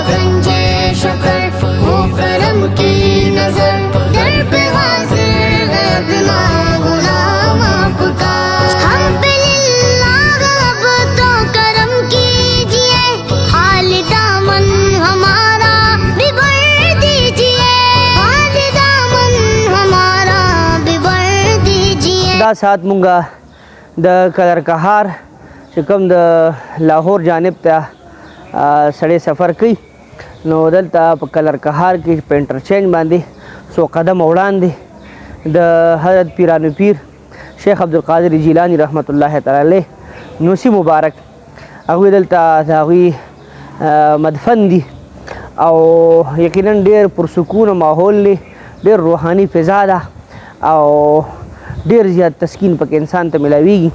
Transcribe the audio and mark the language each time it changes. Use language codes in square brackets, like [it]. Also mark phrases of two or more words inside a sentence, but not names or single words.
[ur] گنجے شکر ہو کرم کی نظر در پہ حاضر ہے ادنا غلام آپ کا. ہم پہ للہ اب تو کرم کیجئے حال دامن ہمارا بھی بھر دیجئے. حال دامن ہمارا بھی بھر دیجئے. [ps] دا سات مونږه د کلر کهار چې کوم د لاهور جانب ته سړی سفر کوي نو دلته په کلر کهار کې په انټرچینج باندې څو قدم وړاندې د حضرت پیرانو پیر شیخ عبدالقادر جیلانی [ar] رحمت الله تعالی علیه [ps] نوسی مبارک هغوی دلته د هغوی مدفن دي او یقینا ډېر پرسکونه ماحول دی، ډېر روحاني فضا ده او ډیر زیات تسکین پکې انسان ته ملاویږي.